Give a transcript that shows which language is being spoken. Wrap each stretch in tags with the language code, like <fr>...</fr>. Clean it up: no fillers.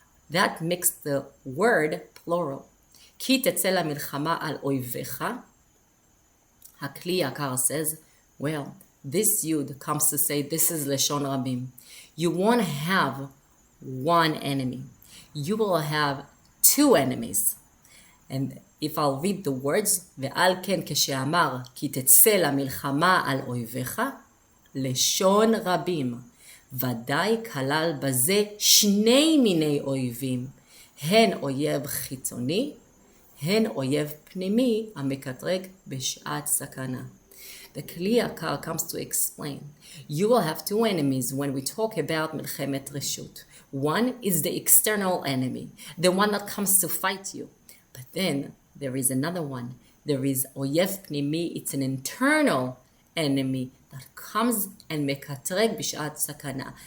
<en>That makes the word plural.</en> <he>כי-תצא למלחמה על אויביך.</he> <en>הכלי-יקר says, well, this Yud comes to say this is</en> <he>לשון רבים.</he> <en>You won't have one enemy. You will have two enemies. And if I'll read the words,</en> <he>ועל כן כשאמר, כי-תצא למלחמה על אויביך, לשון רבים. ודאי כלל בזה שני מיני אויבים. הן אויב חיצוני, הן אויב פנימי, המקטרג בשעת סכנה.</he> <en>The כלי-יקר comes to explain. You will have two enemies when we talk about מלחמת רשות. One is the external enemy, the one that comes to fight you. But then there is another one. There is אויב פנימי. It's an internal enemy that comes and</en> <he>מקטרג בשעת סכנה.</he>